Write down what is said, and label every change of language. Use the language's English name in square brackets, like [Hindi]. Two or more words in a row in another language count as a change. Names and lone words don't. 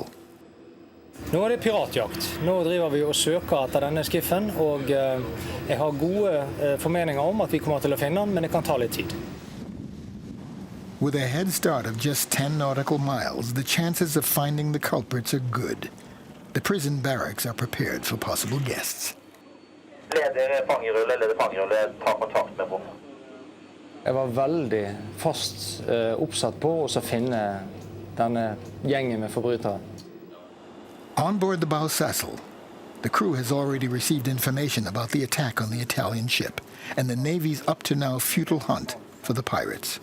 [Norwegian] Nå det piratjakt. Nå driver vi og søker etter denne skiffen, og jeg har gode formeninger om at vi kommer til å finne den, men det kan ta litt tid. [English] With a head start of just 10 nautical miles, the chances of finding the culprits are good. The prison barracks are prepared for possible guests. [Norwegian] Leder fangerulle, ta kontakt med bom. Jeg var veldig fast oppsatt på å finne denne gjengen med forbrytere. [English] On board the Balsassel, the crew has already received information about the attack on the Italian ship and the Navy's up-to-now futile hunt for the pirates.